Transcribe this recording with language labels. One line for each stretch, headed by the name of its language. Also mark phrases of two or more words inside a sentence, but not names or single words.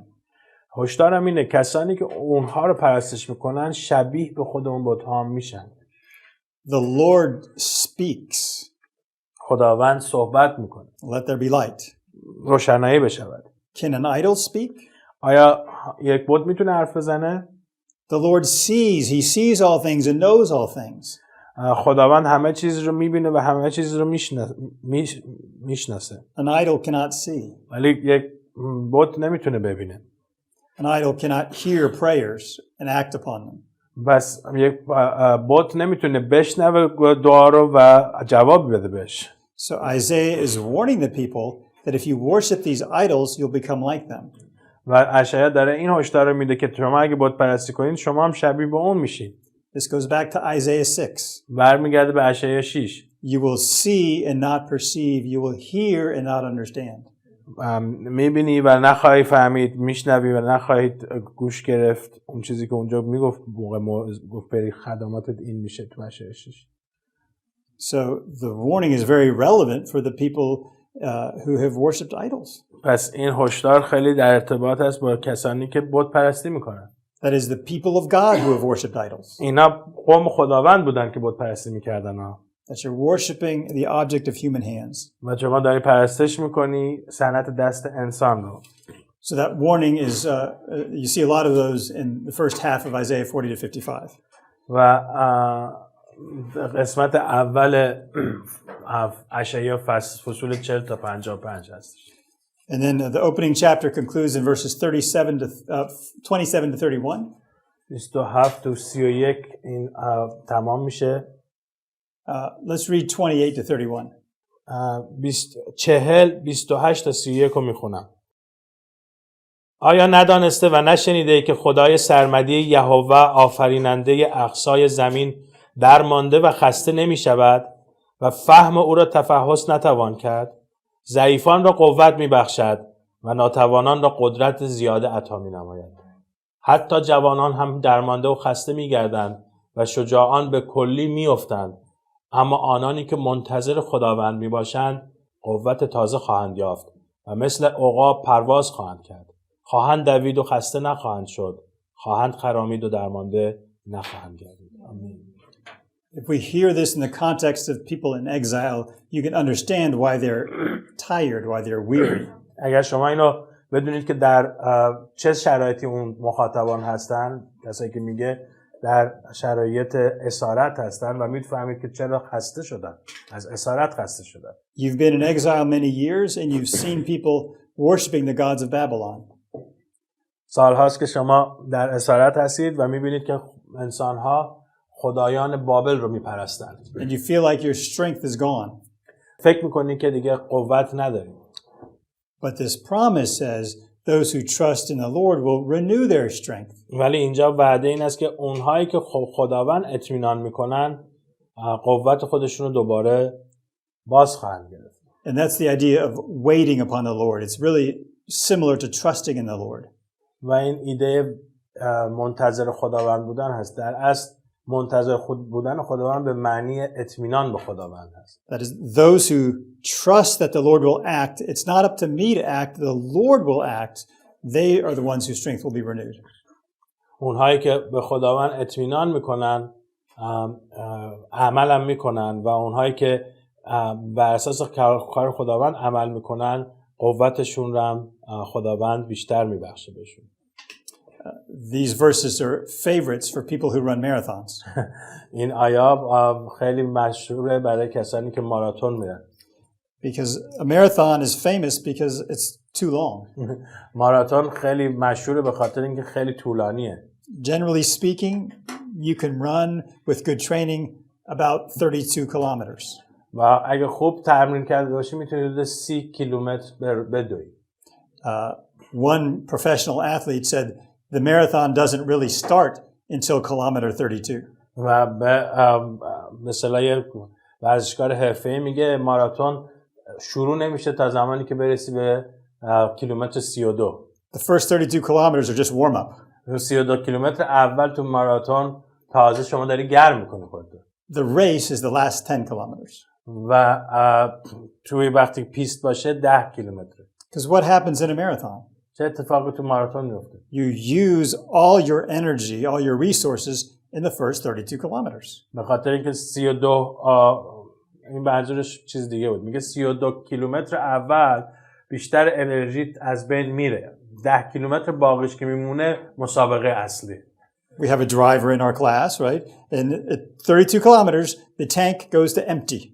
Persian: هشدارم اینه کسانی که اونها رو پرستش میکنن شبیه به خود اون بت‌ها میشن.
English: The Lord speaks.
Persian: خداوند صحبت میکنه.
English: Let there be light.
Persian: روشنایی بشود.
English: Can an idol speak?
Persian: آیا یک بت میتونه حرف بزنه؟
English: The Lord sees. He sees all things and knows all things.
Persian: خداوند همه چیز رو میبینه و همه چیز رو میشناسه.
English: An idol cannot see.
Persian: ولی یک بت نمیتونه ببینه.
English: An idol cannot hear prayers and act upon them.
Persian: بس یک بت نمیتونه بشنوه دعا رو و جواب بده بهش.
English: So Isaiah is warning the people that if you worship these idols, you'll become like them.
Persian: و اشعیا داره این هشدار رو میده که شما اگه بت پرستی کنید شما هم شبیه به اون میشید.
English: This goes back to Isaiah 6.
Persian: برمیگرده به اشعیا 6.
English: You will see and not perceive. You will hear and not understand.
Persian: میبینی و نخواهی فهمید، میشنوی و نخواهید گوش گرفت. اون چیزی که اونجا میگفت موقع گفت بری خدماتت این میشه تو اشعیا 6.
English: So the warning is very relevant for the people who have worshipped idols.
Persian: پس این هشدار خیلی در ارتباط است با کسانی که بت پرستی میکنن.
English: That is the people of God who have worshipped idols.
Persian: اینا قوم خداوند بودن که بت پرستی میکردن ها.
English: That you're worshiping the object of human hands.
Persian: و شما داری پرستش میکنی صنعت دست انسان رو.
English: So that warning is you see a lot of those in the first half of Isaiah 40 to 55.
Persian: و قسمت اول اشعیا فصول 40 تا 55 هستش.
English: And then the opening chapter concludes in verses 27 to 31.
Persian: 27 تا 31 این تمام میشه.
English: Let's read 28 to 31.
Persian: 28 تا 31 رو میخونم. آیا ندانسته و نشنیده ای که خدای سرمدی یهوه آفریننده اقصای زمین درمانده و خسته نمی شود و فهم او را تفحص نتوان کرد؟ ضعیفان را قوت می بخشد و ناتوانان را قدرت زیاده عطا می نماید. حتی جوانان هم درمانده و خسته می گردند و شجاعان به کلی می افتند، اما آنانی که منتظر خداوند می باشند قوت تازه خواهند یافت و مثل عقاب پرواز خواهند کرد. خواهند دوید و خسته نخواهند شد، خواهند خرامید و درمانده نخواهند گردید. آمین.
English: If we hear this in the context of people in exile, you can understand why they're tired, why they're weary.
Persian: اگر شما اینو بدونید که در چه شرایطی اون مخاطبان هستن، کسایی که میگه در شرایط اسارت هستن و میفهمید که چرا خسته شدن، از اسارت خسته شدن.
English: You've been in exile many years and you've seen people worshiping the gods of Babylon.
Persian: سال هاست که شما در اسارت هستید و میبینید که انسان‌ها خدایان بابل رو میپرستند.
English: And you feel like your strength is gone.
Persian: فکر میکنید که دیگه قوت ندارید.
English: But this promise says those who trust in the Lord will renew their strength.
Persian: ولی اینجا وعده این است که اونهایی که خداوند اطمینان میکنن قوت خودشون رو دوباره باز خواهند گرفت.
English: And that's the idea of waiting upon the Lord. It's really similar to trusting in the Lord.
Persian: و این ایده منتظر خداوند بودن هست. در اصل منتظر بودن خداوند به معنی اطمینان به خداوند هست.
English: That is, those who trust that the Lord will act, it's not up to me to act, the Lord will act. They are the ones whose strength will be renewed.
Persian: اونهایی که به خداوند اطمینان میکنن عمل هم میکنن و اونهایی که بر اساس کار خداوند عمل میکنن قوتشون رو هم خداوند بیشتر میبخشه بهشون.
English: these verses are favorites for people who run marathons.
Persian: این آیه خیلی مشهوره برای کسانی که ماراتون میرن.
English: Because a marathon is famous because it's too long.
Persian: ماراتون خیلی مشهوره به خاطر اینکه خیلی طولانیه.
English: Generally speaking, you can run with good training about 32 kilometers.
Persian: و اگه خوب تمرین کرده باشی میتونی حدود 30 کیلومتر بدوی.
English: One professional athlete said the marathon doesn't really start until kilometer 32.
Persian: و مثلا یه ورزشکار حرفه‌ای میگه ماراتون شروع نمیشه تا زمانی که برسی به کیلومتر 32.
English: The first 32 kilometers are just warm up.
Persian: 32 کیلومتر اول تو ماراتون تازه شما داری گرم میکنی خودت.
English: The race is the last 10 kilometers.
Persian: و توی وقتی پیست باشه 10 کیلومتر.
English: Because what happens in a marathon?
Persian: چه اتفاقی تو ماراتون میفته؟
English: You use all your energy, all your resources in the first 32 kilometers.
Persian: به خاطر اینکه 32 این منظورش چیز دیگه بود. میگه 32 کیلومتر اول بیشتر انرژی از بین میره. 10 کیلومتر باقیش که میمونه مسابقه اصلی.
English: We have a driver in our class, right? And at 32 kilometers, the tank goes to empty.